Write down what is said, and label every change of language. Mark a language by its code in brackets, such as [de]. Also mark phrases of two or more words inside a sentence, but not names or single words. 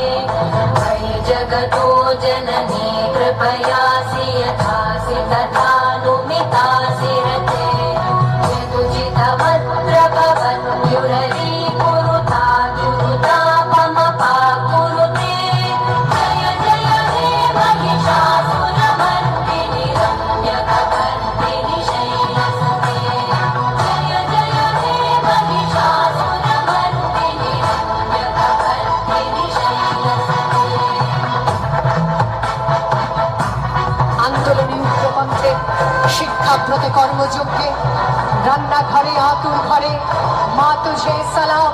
[sa] मयि जगतो जननी कृपयासि यथासि तथानुमितासि रते यदुचितमत्र भवत्युररीकुरुता दुरुतापमपाकुरुते जय जय हे महिषासुरमर्दिनि रम्यकपर्दिनि शैलसुते। [bn] শিক্ষাব্রতে কর্মযজ্ঞে রান্নাঘরে আতুর ঘরে [hi] माँ तुझे सलाम।